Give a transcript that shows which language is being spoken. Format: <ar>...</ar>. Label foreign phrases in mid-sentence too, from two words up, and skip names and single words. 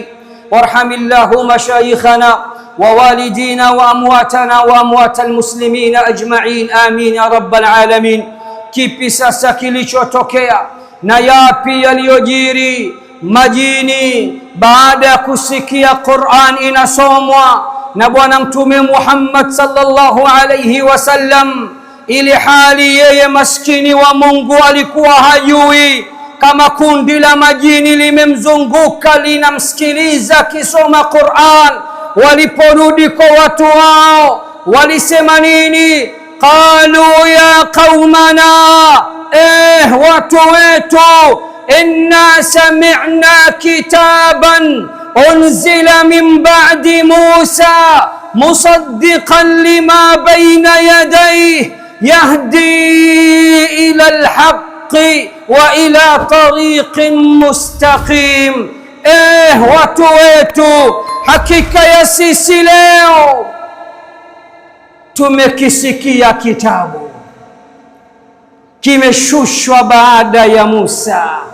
<ar>وارحم الله مشايخنا ووالدينا وأمواتنا وأموات المسلمين أجمعين، آمين يا رب العالمين.</ar> <sw>Kipi sasa kilichotokea na yapi yaliyojiri? Majini baada ya kusikia Qur'an inasomwa na Bwana Mtume Muhammad</sw> <ar>صلى الله عليه وسلم,</ar> <sw>ili hali yeye maskini wa Mungu alikuwa hajui, kama kundi la majini limemzunguka linamsikiliza kisoma Qur'an. Waliporudi kwa watu wao walisema nini?</sw> <ar>قالوا يا قومنا,</ar> <sw>watu wetu,</sw> <ar>إنا سمعنا كتابا أنزل من بعد موسى مصدقا لما بين يديه يهدي إلى الحق وإلى طريق مستقيم.</ar> <sw>Watu wetu, hakika ya sisi leo tumekisikia kitabu kimeshushwa baada ya Musa.</sw>